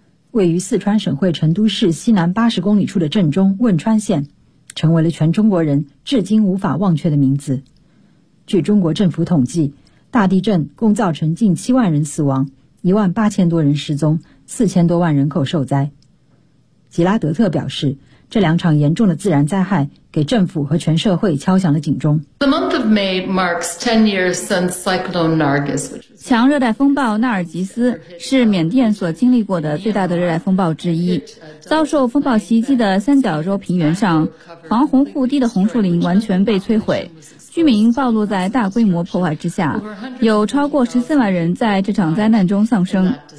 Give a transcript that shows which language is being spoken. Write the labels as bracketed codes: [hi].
[zh] 位于四川省会成都市西南80公里处的震中汶川县，成为了全中国人至今无法忘却的名字。据中国政府统计，大地震共造成近7万人死亡，1万8000多人失踪，4000多万人口受灾。吉拉德特表示，这两场严重的自然灾害给政府和全社会敲响了警钟。 [en] The month of May marks 10 years since Cyclone Nargis. [zh] 强热带风暴纳尔吉斯是缅甸所经历过的最大的热带风暴之一。遭受风暴袭击的三角洲平原上，防洪护堤的红树林完全被摧毁，居民暴露在大规模破坏之下，有超过14万人在这场灾难中丧生。